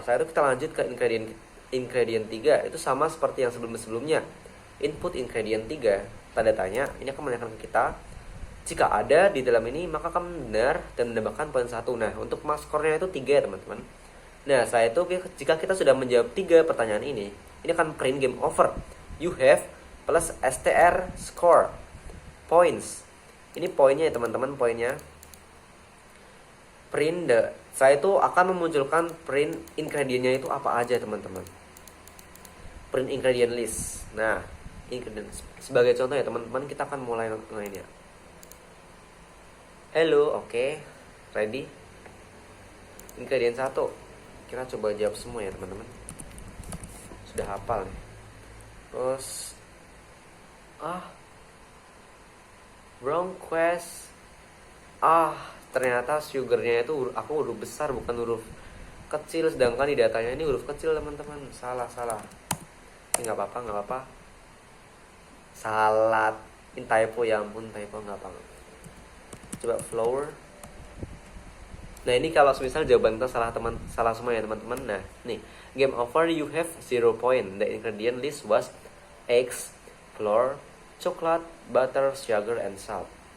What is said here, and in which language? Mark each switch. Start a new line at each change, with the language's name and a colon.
Indonesian: Setelah itu kita lanjut ke ingredient 3, itu sama seperti yang sebelumnya. Input ingredient 3, tanda tanya, ini akan menanyakan ke kita, jika ada di dalam ini, maka akan benar dan menambahkan poin 1. Nah, untuk skornya itu 3 ya teman-teman. Nah, setelah itu jika kita sudah menjawab 3 pertanyaan ini akan print game over.
English: You have plus str score points.
Indonesian: Ini poinnya ya teman-teman, poinnya. Saya itu akan memunculkan print ingredientnya itu apa aja teman-teman. Print ingredient list. Nah, ingredient sebagai contoh ya teman-teman, kita akan mulai mainnya. Hello, oke, ready. Ingredient 1, kita coba jawab semua ya teman-teman. Sudah hafal nih. Terus
English: wrong quest.
Indonesian: Ternyata sugarnya itu aku huruf besar bukan huruf kecil, sedangkan di datanya ini huruf kecil teman-teman. Salah. Ini nggak apa-apa. Salah. Ini typo, ya ampun, typo, nggak apa. Coba flour. Nah, ini kalau misal jawaban kita salah semua ya teman-teman. Nah, nih,
English: game over, you have 0 point. The ingredient list was eggs, flour, chocolate, butter, sugar, and salt.